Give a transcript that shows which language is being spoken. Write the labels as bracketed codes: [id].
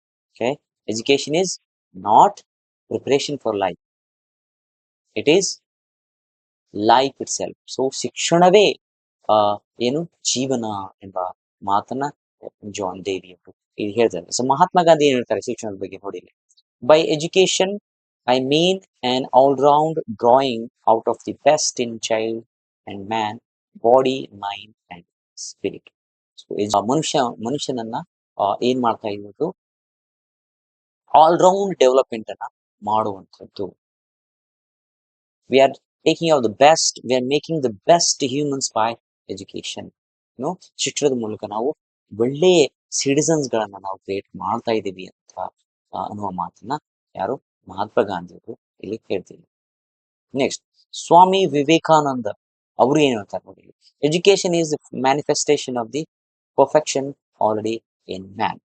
[en] Okay, education is not preparation for life, it is life itself. [kn] So ಶಿಕ್ಷಣವೇ ಏನು ಜೀವನ ಎಂಬ ಮಾತನ್ನ John Davy ಅವರು ಇಲ್ಲಿ ಹೇಳ್ತಾರೆ. ಸೊ ಮಹಾತ್ಮ ಗಾಂಧಿ ಏನ್ ಹೇಳ್ತಾರೆ ಶಿಕ್ಷಣದ ಬಗ್ಗೆ ನೋಡಿ. [en] By education I mean an all-round drawing out of the best in child and man, body, mind and spirit. [kn] So ಮನುಷ್ಯನನ್ನ ಏನ್ ಮಾಡ್ತಾ ಇರೋದು? ಆಲ್-ರೌಂಡ್ ಡೆವಲಪ್ಮೆಂಟ್ ಅನ್ನ ಮಾಡುವಂಥದ್ದು. [en] We are taking out the best, we are making the best humans by education. [kn] ಶಿಕ್ಷಣದ ಮೂಲಕ ನಾವು ಒಳ್ಳೆ ಸಿಟಿಸನ್ಸ್ ಗಳನ್ನ ನಾವು ಕ್ರಿಯೇಟ್ ಮಾಡ್ತಾ ಇದ್ದೀವಿ ಅಂತ ಅನ್ನುವ ಮಾತನ್ನ ಯಾರು? ಮಹಾತ್ಮ ಗಾಂಧಿ ಅವರು ಇಲ್ಲಿ ಹೇಳ್ತೀವಿ. ನೆಕ್ಸ್ಟ್, ಸ್ವಾಮಿ ವಿವೇಕಾನಂದ ಅವರು ಏನ್ ಹೇಳ್ತಾರೆ ನೋಡಿ. [en] Education is manifestation of the perfection already in man.